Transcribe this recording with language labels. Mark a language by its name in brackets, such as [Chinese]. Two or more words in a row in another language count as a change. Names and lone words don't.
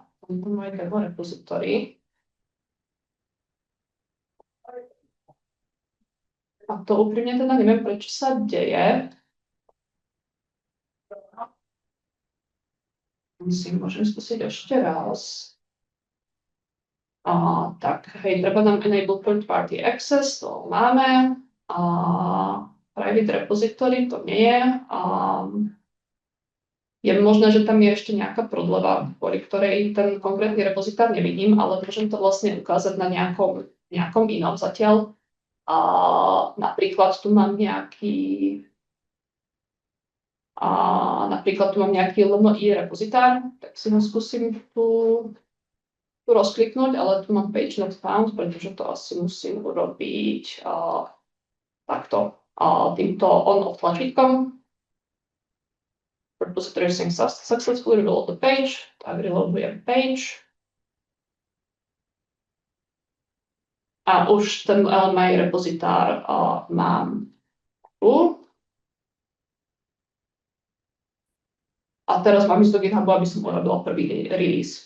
[Slovak] Tento môj [English] demo repository. [Slovak] A to úprimne teda neviem, prečo sa deje. Môžem skúsiť ešte raz. Tak, hej, treba nám [English] enable third party access, [Slovak] to máme. [English] Private repository, [Slovak] to nie je. Je možné, že tam je ešte nejaká prodleva, kvôli ktorej ten konkrétny repozitár nevidím, ale môžem to vlastne ukázať na nejakom inom zatiaľ. Napríklad tu mám nejaký LMI repozitár, tak si ho skúsim tu rozkliknúť, ale tu mám [English] page not found, [Slovak] pretože to asi musím urobiť takto. týmto on-off tlačítkom. [English] Repository sync successfully, reload the page, [Slovak] tak reloadujem page. A už ten LMA repozitár mám tu. A teraz mám ísť do GitHubu, aby som urobila prvý release.